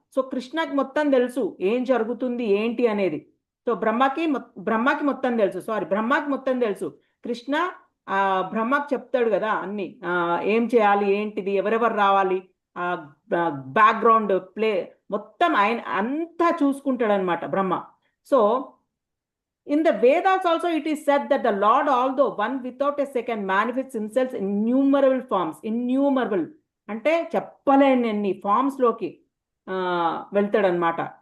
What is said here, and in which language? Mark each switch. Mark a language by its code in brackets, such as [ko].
[te] So కృష్ణకి మొత్తం తెలుసు ఏం జరుగుతుంది ఏంటి అనేది. సో బ్రహ్మకి మొత్తం తెలుసు, బ్రహ్మకి మొత్తం తెలుసు. కృష్ణ బ్రహ్మకి చెప్తాడు కదా అన్ని, ఏం చేయాలి ఏంటిది, ఎవరెవరు రావాలి, బ్యాక్గ్రౌండ్ ప్లే మొత్తం ఆయన అంతా చూసుకుంటాడు అనమాట బ్రహ్మ. [en] So in the Vedas also it is said that the Lord, although one without a second, manifests himself in innumerable forms. [te] Innumerable అంటే చెప్పలేని ఫామ్స్ లోకి వెళ్తాడనమాట.